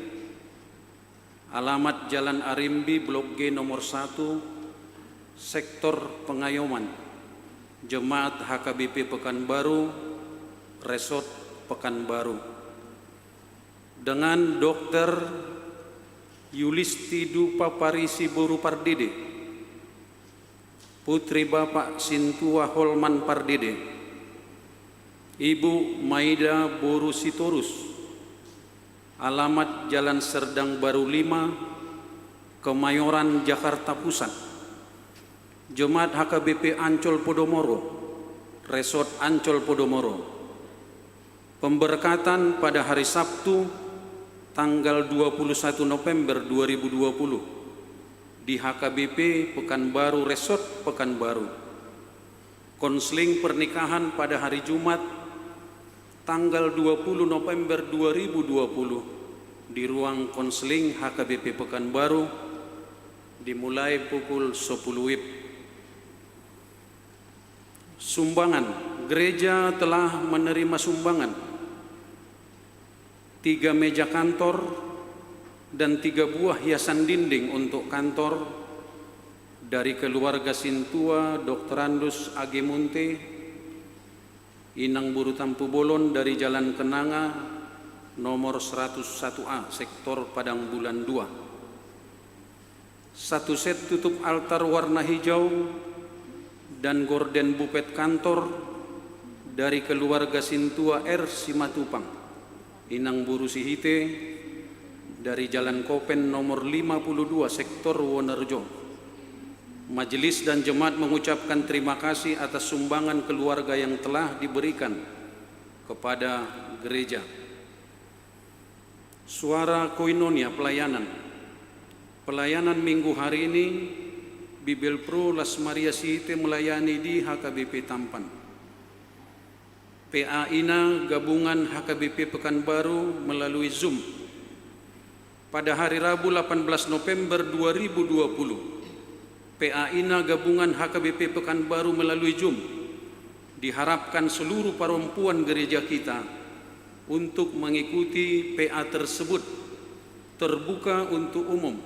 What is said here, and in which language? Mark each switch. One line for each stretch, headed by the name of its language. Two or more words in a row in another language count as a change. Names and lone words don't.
Indonesian: Alamat Jalan Arimbi, Blok G nomor 1, Sektor Pengayoman. Jemaat HKBP Pekanbaru, Resort Pekanbaru. Dengan Dr. Yulisti Dupa Parisi Boru Pardede, Putri Bapak Sintua Holman Pardede, Ibu Maida Boru Sitorus, alamat Jalan Serdang Baru 5, Kemayoran, Jakarta Pusat. Jemaat HKBP Ancol Podomoro, Resort Ancol Podomoro. Pemberkatan pada hari Sabtu tanggal 21 November 2020 di HKBP Pekanbaru Resort Pekanbaru. Konseling pernikahan pada hari Jumat tanggal 20 November 2020 di ruang konseling HKBP Pekanbaru dimulai pukul 10 WIB. Sumbangan, gereja telah menerima sumbangan 3 meja kantor dan 3 buah hiasan dinding untuk kantor dari keluarga Sintua Dr. Andus Agemunte, Inang Buru Tampu Bolon dari Jalan Kenanga nomor 101A, Sektor Padang Bulan 2. 1 set tutup altar warna hijau dan gorden bupet kantor dari keluarga Sintua R. Simatupang, Inang Buru Sihite dari Jalan Kopen nomor 52, Sektor Wonerjo. Majelis dan jemaat mengucapkan terima kasih atas sumbangan keluarga yang telah diberikan kepada gereja. Suara Koinonia pelayanan. Pelayanan minggu hari ini Bibel Pro Las Maria Sihite melayani di HKBP Tampan. PA-INA gabungan HKBP Pekanbaru melalui Zoom. Pada hari Rabu 18 November 2020, PA-INA gabungan HKBP Pekanbaru melalui Zoom. Diharapkan seluruh perempuan gereja kita untuk mengikuti PA tersebut, terbuka untuk umum.